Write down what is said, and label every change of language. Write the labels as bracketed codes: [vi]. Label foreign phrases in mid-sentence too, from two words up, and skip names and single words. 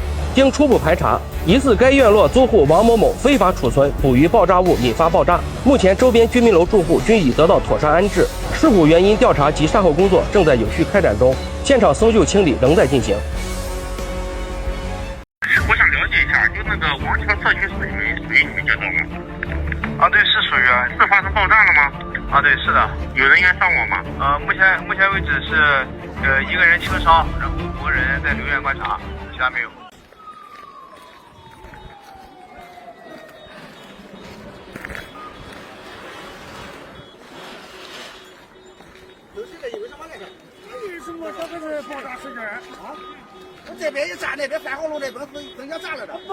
[zh] 经初步排查，疑似该院落租户王某某非法储存捕鱼爆炸物引发爆炸。目前周边居民楼住户均已得到妥善安置，事故原因调查及善后工作正在有序開展中，現場搜救清理仍在進行。我想了解一下，就那個王橋社區屬於你們街道嗎？啊，對，是屬於啊。是發生爆炸了嗎？啊，對，是的。有人員傷亡嗎？目前為止是一個人輕傷，然後5個人在留院觀察，其他沒有。有谁的？有什么来着？为什么这个是爆炸事件啊？我这边一炸，那边3号楼那边更加炸了的。